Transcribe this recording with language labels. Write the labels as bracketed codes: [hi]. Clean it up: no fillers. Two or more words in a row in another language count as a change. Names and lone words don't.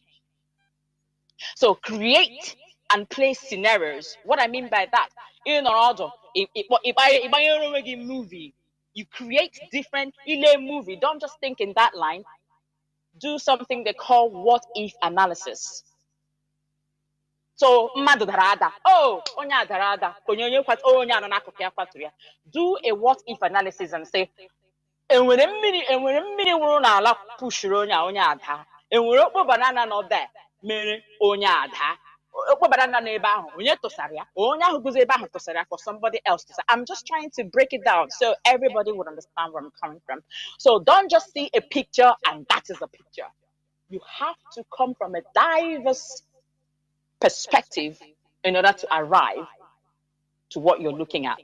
[en] So create and play scenarios. What I mean by that, in order, if I movie, you create different movie. Don't just think in that line. Do something they call what if analysis. [ig] So mmadụ dara ada, oh onye a dara ada, onye anọ n'akụkụ ya kwaturu ya. [en] Do a what if analysis and say, [ig] enwere mmiri wụrụ n'ala pushuru onye ada, enwere okpo banana nọ there mere onye ada, okpo banana n'ebe ahụ onye tụsara ya, onye ahụ guzo ebe ahụ tụsara ya [en] for somebody else to say. I'm just trying to break it down so everybody would understand where I'm coming from. So don't just see a picture and that is a picture. You have to come from a diverse perspective in order to arrive to what you're looking at.